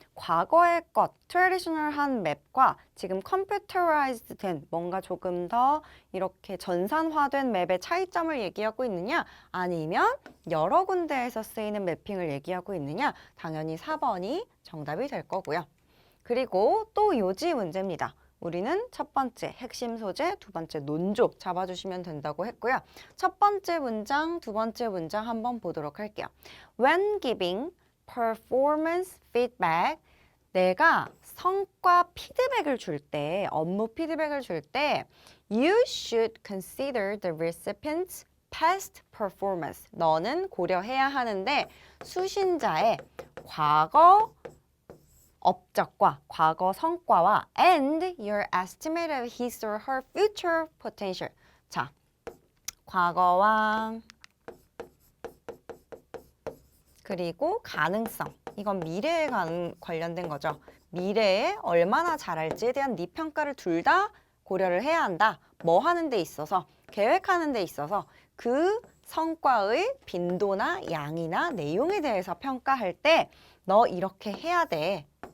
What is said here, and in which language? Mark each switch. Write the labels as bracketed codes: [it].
[ko] 과거의 것, 트래디셔널한 맵과 지금 컴퓨터라이즈드 된 뭔가 조금 더 이렇게 전산화된 맵의 차이점을 얘기하고 있느냐, 아니면 여러 군데에서 쓰이는 매핑을 얘기하고 있느냐, 당연히 4번이 정답이 될 거고요. 그리고 또 요지 문제입니다. 우리는 첫 번째 핵심 소재, 두 번째 논조 잡아주시면 된다고 했고요. 첫 번째 문장, 두 번째 문장 한번 보도록 할게요. [en] When giving performance feedback, [ko] 내가 성과 피드백을 줄 때, [en] 업무 피드백을 줄 때 You should consider the recipient's past performance. [ko] 너는 고려해야 하는데 수신자의 과거 업적과 과거 성과와 [en] and your estimate of his or her future potential. [ko] 자, 과거와 그리고 가능성. 이건 미래에 관련된 거죠. 미래에 얼마나 잘할지에 대한 네 평가를 둘 다 고려를 해야 한다. 뭐 하는 데 있어서, 계획하는 데 있어서 그 성과의 빈도나 양이나 내용에 대해서 평가할 때 너 이렇게 해야 돼.